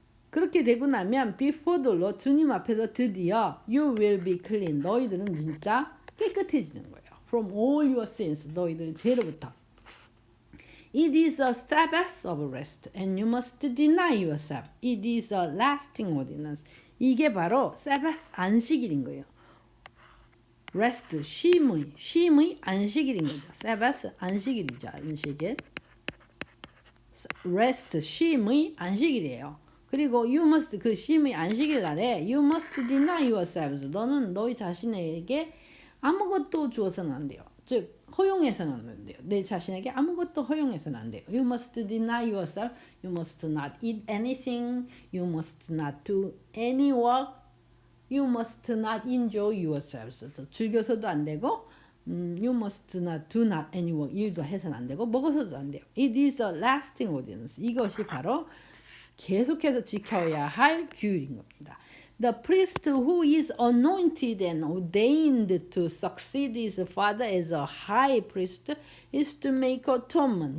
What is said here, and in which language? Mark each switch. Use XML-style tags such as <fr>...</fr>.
<ko>그렇게 되고 나면</ko> <en>before the Lord,</en> <ko>주님 앞에서 드디어</ko> <en>you will be clean,</en> <ko>너희들은 진짜 깨끗해지는 거예요.</ko> <en>From all your sins,</en> <ko>너희들의 죄로부터.</ko> <en>It is a Sabbath of rest, and you must deny yourself. It is a lasting ordinance.</en> <ko>이게 바로 Sabbath 안식일인 거예요. rest 쉼의 안식일인 거죠. Sabbath 안식일이죠. 안식일. rest 쉼의 안식일이에요.</ko> <en>그리고 you must</en> <ko>그 쉼의 안식일 날에</ko> <en>you must deny yourselves.</en> <ko>너는 너희 자신에게 아무것도 주어서는 안 돼요. 즉 허용해서는 안 돼요. 내 자신에게 아무것도 허용해서는 안 돼요.</ko> <en>You must deny yourself. You must not eat anything. You must not do any work. You must not enjoy yourselves.</en> <ko>즐겨서도 안 되고</ko> <en>you must not do not any work.</en> <ko>일도 해서는 안 되고 먹어서도 안 돼요.</ko> <en>It is a lasting ordinance.</en> <ko>이것이 바로 계속해서 지켜야 할 규율인 겁니다.</ko> <en>The priest who is anointed and ordained to succeed his father as a high priest is to make atonement.</en>